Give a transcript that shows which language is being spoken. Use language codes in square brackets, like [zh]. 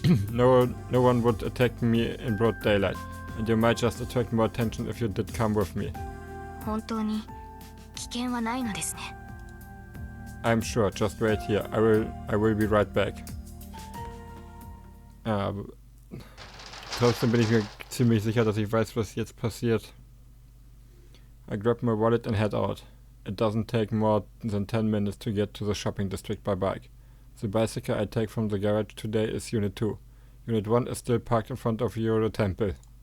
[en] No one would attack me in broad daylight, and you might just attract more attention if you did come with me. [ja] 本当に危険はないのですね。 [en] I'm sure. Just wait here. I will be right back. [de] Trotzdem bin ich mir ziemlich sicher, dass ich weiß, was jetzt passiert. [en] I grab my wallet and head out. It doesn't take more than 10 minutes to get to the shopping district by bike. The bicycle I take from the garage today is Unit 2. Unit 1 is still parked in front of Yoro Temple.